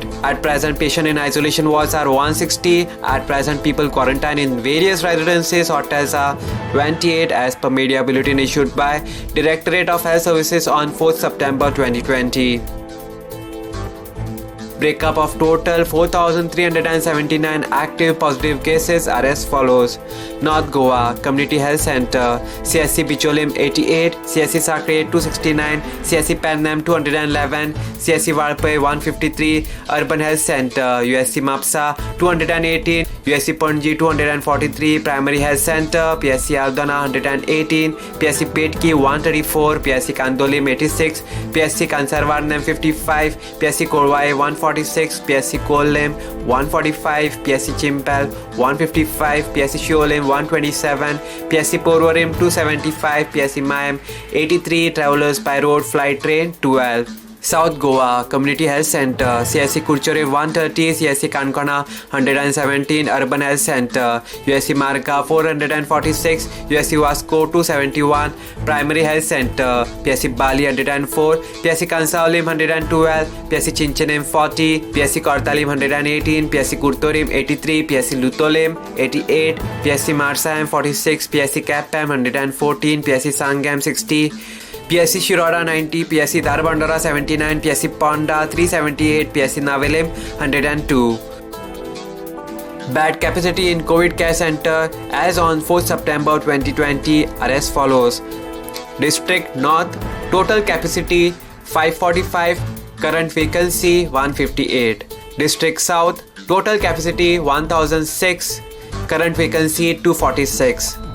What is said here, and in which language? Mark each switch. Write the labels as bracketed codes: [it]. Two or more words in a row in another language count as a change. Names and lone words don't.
[en] At present, patient in isolation wards are 160. At present, people quarantined in various residences hotels are 28 as per media bulletin issued by Directorate of Health Services on 4th September 2020. Breakup of total 4,379 active positive cases are as follows. North Goa Community Health Center, CSC Bicholim 88, CSC Sakre 269, CSC Pannam 211, CSC Valpai 153, Urban Health Center, USC Mapsa 218, USC Panji 243, Primary Health Center, PSC Aldana 118, PSC Petki 134, PSC Kandolim 86, PSC Kansarvarnam 55, PSC Korwai 146, PSC Kolem 145, PSC Chimpel 155, PSC Shiolim 127, PSC Porvorim 275, PSC Mayam 83, Travelers by Road Flight Train 12. South Goa Community Health Center, CSC Kurchore 130, CSC Kankana 117, Urban Health Center, USC Marga 446, USC Vasco 271, Primary Health Center, PSC Bali 104, PSC Kansaulim 112, PSC Chinchanem 40, PSC Kortalim 118, PSC Kurtorim 83, PSC Lutolim 88, PSC Marsam 46, PSC Kapam 114, PSC Sangam 60, PSC Shiroda 90, PSC Darbandara 79, PSC Ponda 378, PSC Navelim 102. Bed capacity in COVID care center as on 4th September 2020 are as follows. District North total capacity 545, current vacancy 158. District South total capacity 1006, current vacancy 246.